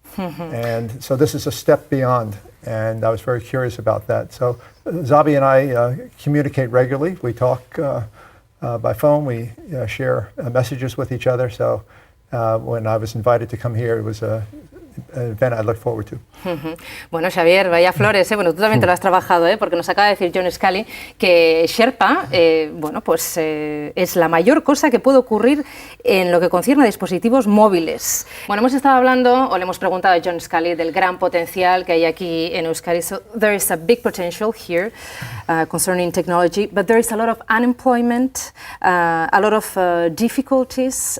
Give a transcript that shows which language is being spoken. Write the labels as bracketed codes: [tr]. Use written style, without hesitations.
[en] And so this is a step beyond, and I was very curious about that. So Zabi and I communicate regularly. We talk by phone. We share messages with each other. So when I was invited to come here, it was an event I look forward to. [es] Bueno, Xavier, vaya flores, bueno, tú también te lo has trabajado, porque nos acaba de decir John Sculley que Sherpa, bueno, pues es la mayor cosa que puede ocurrir en lo que concierne a dispositivos móviles. Bueno, hemos estado hablando, o le hemos preguntado a John Sculley del gran potencial que hay aquí en Euskadi. [en] So there is a big potential here concerning technology, but there is a lot of unemployment, a lot of difficulties.